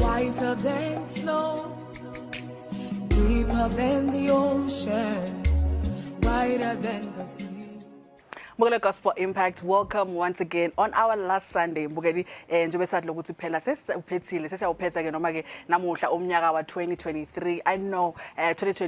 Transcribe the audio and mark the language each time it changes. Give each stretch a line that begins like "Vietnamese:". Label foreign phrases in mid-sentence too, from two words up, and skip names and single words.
English: Whiter than snow, deeper than the ocean, wider than the sea. Mbukeli Gospel Impact, welcome once again on our last Sunday.
Swati: Mbukeli njengoba sadlo ukuthi phela sesiphethile sesiyawuphetha ke noma ke namuhla umnyaka wa 2023.
English: I know 2023